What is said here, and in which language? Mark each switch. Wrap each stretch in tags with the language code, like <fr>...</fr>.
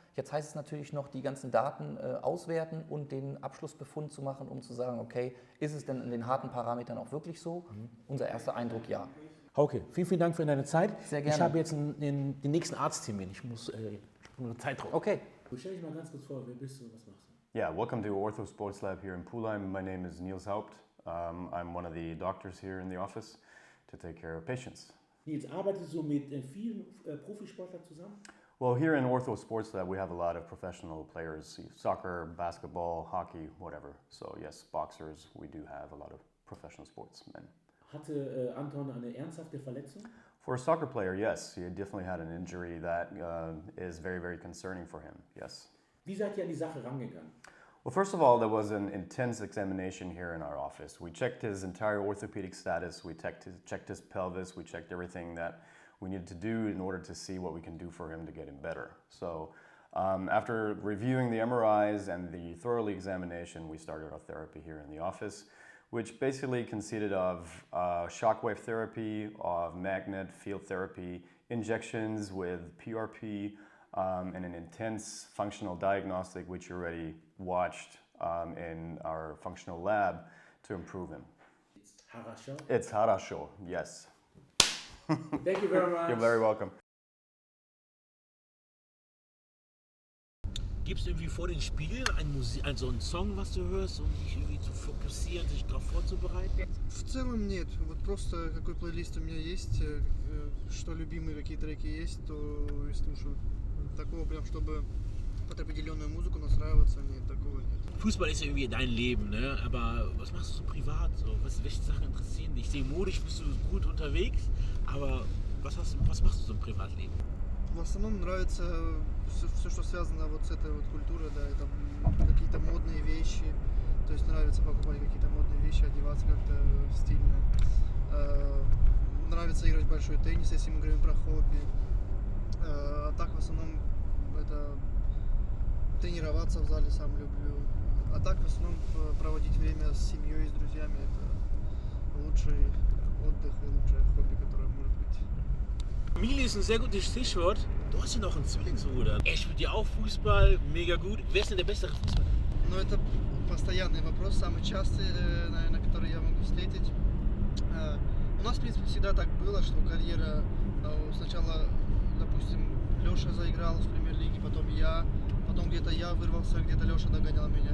<de>Jetzt heißt es natürlich noch, die ganzen Daten auswerten und den Abschlussbefund zu machen, um zu sagen, okay, ist es denn in den harten Parametern auch wirklich so? Unser erster Eindruck, ja. Hauke, vielen Dank für deine Zeit. Sehr gerne. Ich habe jetzt den nächsten Arzttermin. Ich muss Zeitdruck. Okay. Stell dich mal ganz kurz vor, wer bist du und was machst du?</de> <en>Yeah, welcome to Ortho Sports Lab here in Pulheim. My name is Niels Haupt. I'm one of the doctors here in the office to take care of patients.</en> <de>Nils, arbeitest du mit vielen Profisportlern zusammen?</de> <en>Well, here in Ortho Sports Lab, we have a lot of professional players, soccer, basketball, hockey, whatever. So yes, boxers, we do have a lot of professional sportsmen.</en> <de>Hatte Anton eine ernsthafte Verletzung?</de> <en>For a soccer player, yes, he definitely had an injury that is very, very concerning for him, yes.</en> <de>Wie seid ihr an die Sache rangegangen?</de> <en>Well, first of all, there was an intense examination here in our office. We checked his entire orthopedic status, we checked his pelvis, we checked everything that we needed to do in order to see what we can do for him to get him better. So after reviewing the MRIs and the thorough examination, we started our therapy here in the office, which basically consisted of shockwave therapy, of magnet field therapy, injections with PRP, and an intense functional diagnostic, which you already watched in our functional lab to improve him. It's</en> <ru>хорошо.</ru> <en>It's</en> <ru>хорошо,</ru> <en>yes. Thank you very much. You're very welcome.</en> <de>Gibt es irgendwie vor den Spielen so einen Song, was du hörst, um dich irgendwie zu fokussieren, sich darauf vorzubereiten?</de> <ru>В целом нет. Вот просто какой плейлист у меня есть, что любимые какие треки есть, то и слушаю. Такого прям, чтобы под определенную музыку настраиваться, нет, такого нет.</ru> <de>Fußball ist ja irgendwie dein Leben, ne? Aber was machst du so privat? So? Welche Sachen interessieren dich? Ich sehe, modisch bist du gut unterwegs, aber was machst du so im Privatleben?</de> <ru>В основном нравится все, что связано вот с этой вот культурой, да, это какие-то модные вещи, то есть нравится покупать какие-то модные вещи, одеваться как-то стильно. Нравится играть в большой теннис, если мы говорим про хобби. А так в основном это тренироваться в зале сам люблю. А так в основном проводить время с семьей, с друзьями, это лучший отдых и лучшее хобби, которое может быть.</ru> <de>Familie ist ein sehr gutes Stichwort. Du hast ja noch einen Zwillingsbruder. Er spielt ja auch Fußball, mega gut. Wer ist denn der bessere Fußballer?</de> <ru>Ну, это постоянный вопрос, самый частый, наверное, который я могу встретить. У нас, в принципе, всегда так было, что карьера сначала, допустим, Леша заиграл в премьер-лиге, потом я, потом где-то я вырвался, где-то Леша догонял меня.</ru>